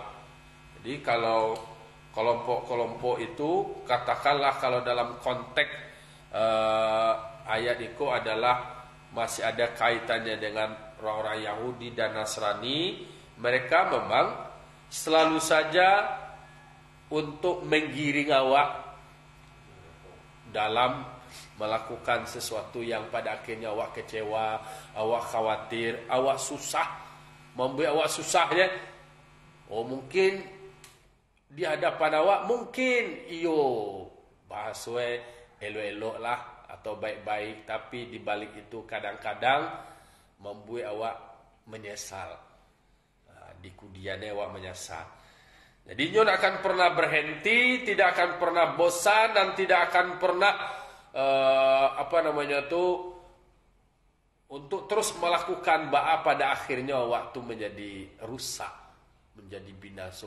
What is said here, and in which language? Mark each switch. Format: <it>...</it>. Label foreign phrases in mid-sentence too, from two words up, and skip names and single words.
<id>Jadi kalau kelompok-kelompok itu, katakanlah kalau dalam konteks ayat itu adalah masih ada kaitannya dengan orang-orang Yahudi dan Nasrani, mereka memang selalu saja untuk menggiring awak dalam melakukan sesuatu yang pada akhirnya awak kecewa, awak khawatir, awak susah, membuat awak susah ya. Oh mungkin di hadapan awak mungkin bahaswe elok-elok lah atau baik-baik, tapi di balik itu kadang-kadang membuat awak menyesal. Di kemudiannya awak menyesal. Jadi nyon akan pernah berhenti, tidak akan pernah bosan dan tidak akan pernah untuk terus melakukan pada akhirnya waktu menjadi rusak, menjadi binasa.</id>